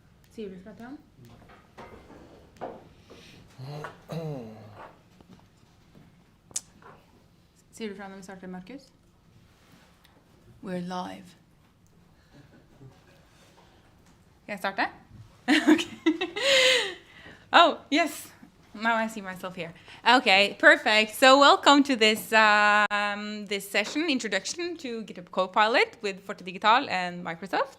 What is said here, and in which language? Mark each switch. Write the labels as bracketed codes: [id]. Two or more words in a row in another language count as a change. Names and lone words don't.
[no] Sier du fra den? Sier du fra når vi starter, Markus? [en] We're live. Can I start that? Okay. Oh, yes. Now I see myself here. Okay, perfect. So welcome to this this session, introduction to GitHub Copilot with Forte Digital and Microsoft.